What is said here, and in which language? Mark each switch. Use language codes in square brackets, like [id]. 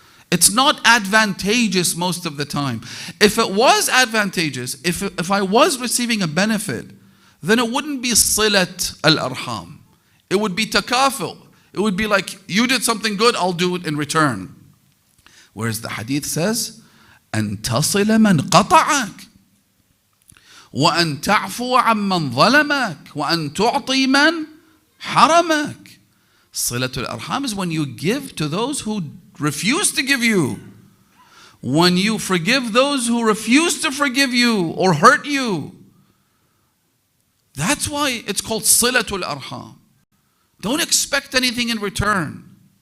[en] It's not advantageous most of the time. If it was advantageous, if I was receiving a benefit, then it wouldn't be silat al-arham. It would be takaful. It would be like, you did something good, I'll do it in return. Whereas the hadith says, [ar] أَن تَصِلَ مَنْ قَطَعَكَ وَأَن تَعْفُوَ عَمَّنْ ظَلَمَكَ وَأَن تُعْطِي مَنْ حَرَمَكَ. [en] Silatul arham is when you give to those who refuse to give you. When you forgive those who refuse to forgive you or hurt you. That's why it's called silatul arham. Don't expect anything in return.